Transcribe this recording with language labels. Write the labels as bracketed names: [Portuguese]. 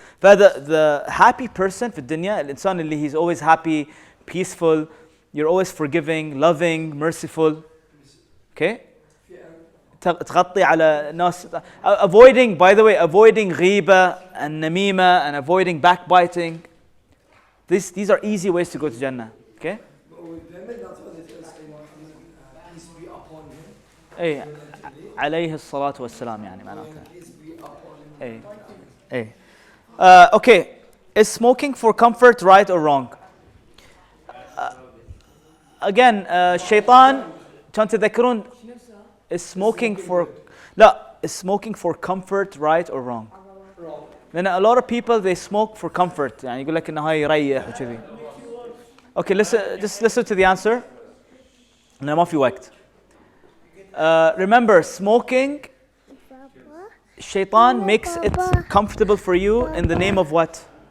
[English] The happy person [Arabic] في الدنيا, الإنسان اللي [English] he's always happy, peaceful, you're always forgiving, loving, merciful. Okay? [Arabic] تغطي على ناس, [English] avoiding, by the way, avoiding غيبة and namima and avoiding backbiting. These are easy ways to go to Jannah. Okay? [Arabic] اي عليه الصلاة والسلام يعني معناتها. اي [English] okay, is smoking for comfort right or wrong? Again, [Arabic] شيطان كان تذكرون [English] is smoking for is smoking for comfort right or wrong? [Arabic] لأن [English] a lot of people they smoke for comfort [Arabic] يعني يقول لك إنه هاي يريح وكذي. [English] Okay, just listen to the answer. [Arabic] لأن ما في وقت. [English] Remember, smoking Shaitan makes it comfortable for you in the name of what?